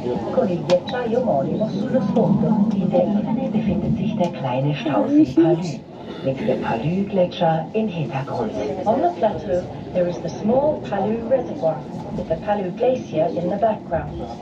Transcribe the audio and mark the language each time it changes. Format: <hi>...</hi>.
<it>Con il ghiacciaio omonimo sullo sfondo.</it> <de>In der Ebene befindet sich der kleine Stausee Palü, mit dem Palü-Gletscher im Hintergrund.</de> <en>On the plateau, there is the small Palü Reservoir, with the Palü Glacier in the background.</en>